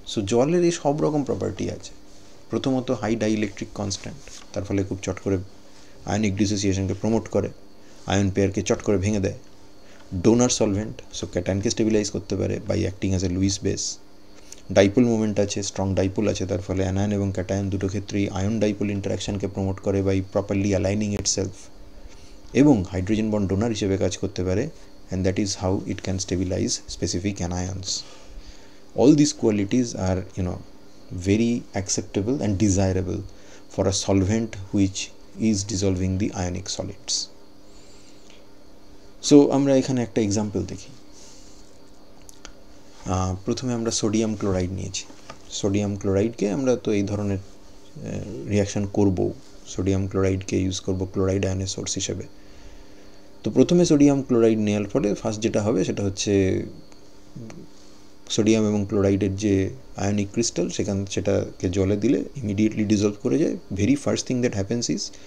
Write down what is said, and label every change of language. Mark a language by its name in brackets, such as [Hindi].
[Bangla] So জলের এই সব রকম প্রপার্টি আছে। প্রথমত হাই ডাইইলেকট্রিক কনস্ট্যান্ট, তার ফলে খুব চট করে আয়নিক ডিসোসিয়েশনকে প্রমোট করে, আয়ন পেয়ারকে চট করে ভেঙে দেয়। ডোনার সলভেন্ট, সো ক্যাটায়নকে স্টেবিলাইজ করতে পারে [English] By acting as a Lewis base. [Bangla] Dipole moment আছে, স্ট্রং ডাইপোল আছে, তার ফলে অ্যানায়ন এবং ক্যাটায়ন দুটো ক্ষেত্রেই আয়ন ডাইপোল ইন্টারাকশানকে প্রমোট করে [English] By properly aligning itself. [Bangla] এবং হাইড্রোজেন বন্ড ডোনার হিসেবে কাজ করতে পারে, [English] and that is how it can stabilize specific anions. All these qualities are very acceptable and desirable for a solvent which is dissolving the ionic solids. [Bangla] So আমরা এখানে একটা example দেখি। প্রথমে আমরা সোডিয়াম ক্লোরাইড নিয়েছি। সোডিয়াম ক্লোরাইডকে আমরা তো এই ধরনের রিয়াকশান করব, সোডিয়াম ক্লোরাইডকে ইউজ করব ক্লোরাইড আয়নের সোর্স হিসেবে। তো প্রথমে সোডিয়াম ক্লোরাইড নেওয়ার ফলে ফার্স্ট যেটা হবে সেটা হচ্ছে সোডিয়াম এবং ক্লোরাইডের যে আয়নিক ক্রিস্টাল সেটাকে জলে দিলে ইমিডিয়েটলি ডিজলভ করে যায়। [English] very first thing that happens is